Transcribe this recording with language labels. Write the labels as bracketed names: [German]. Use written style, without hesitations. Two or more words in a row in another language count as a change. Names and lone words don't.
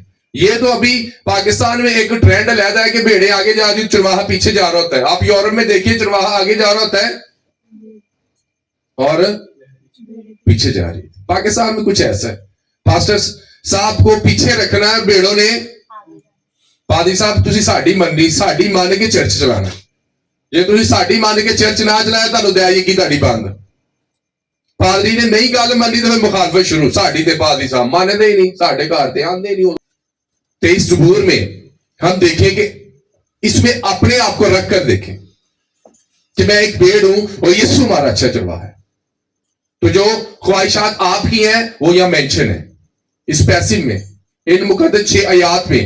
[Urdu] یہ تو ابھی پاکستان میں ایک ٹرینڈ علیحدہ ہے کہ بھیڑیں آگے جا رہی, چرواہا پیچھے جا رہا ہوتا ہے. آپ یورپ میں دیکھیے چرواہا آگے جا رہا ہوتا ہے اور پیچھے جا رہی. پاکستان میں کچھ ایسا ہے, پاسٹر صاحب کو پیچھے رکھنا ہے بھیڑوں نے. [Punjabi] پادری صاحب تسی ساڈی مننی, ساڈی مان کے چرچ چلانا, جے تسی ساڈی مان کے چرچ نہ چلایا تانوں دیا یہ کی تہاڈی بند. پادری نے نہیں گل منی تو مخالفت شروع, ساڈی تے پادری صاحب مانتے ہی نہیں, ساڈے گھر تے آندے نہیں. [Urdu] 23 زبور میں ہم دیکھیں کہ اس میں اپنے آپ کو رکھ کر دیکھیں کہ میں ایک بھیڑ ہوں اور یسوع ہمارا اچھا چرواہا ہے. تو جو خواہشات آپ کی ہیں وہ یہاں مینشن ہے اس پیسج میں, ان مقدس 6 آیات میں.